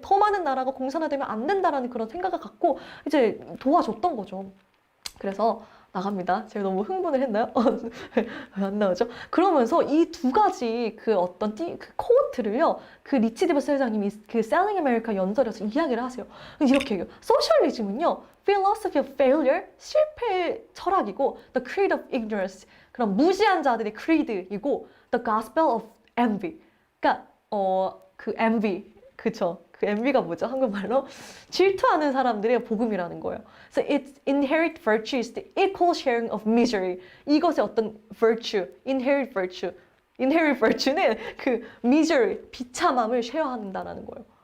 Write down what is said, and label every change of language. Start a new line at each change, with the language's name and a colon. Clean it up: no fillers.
Korean: 더 많은 나라가 공산화되면 안 된다라는 그런 생각을 갖고 이제 도와줬던 거죠. 그래서 나갑니다. 제가 너무 흥분을 했나요? 왜 안 나오죠? 그러면서 이 두 가지 그 어떤 그 코트를요, 그 리치 디버스 회장님이 그 Selling America 연설에서 이야기를 하세요. 이렇게 얘기해요. 소셜리즘은요,
English: philosophy of failure,
Korean: 실패의 철학이고,
English: the creed of ignorance,
Korean: 그런 무지한 자들의 creed이고,
English: the gospel of envy.
Korean: 그러니까 그 envy, 그쵸? 그 envy가 뭐죠? 한국말로 질투하는 사람들의 복음이라는 거예요.
English: So its inherent virtue is the equal sharing of misery.
Korean: 이것의 어떤 virtue, inherent virtue. inherent virtue는 그 misery, 비참함을 쉐어한다는 거예요.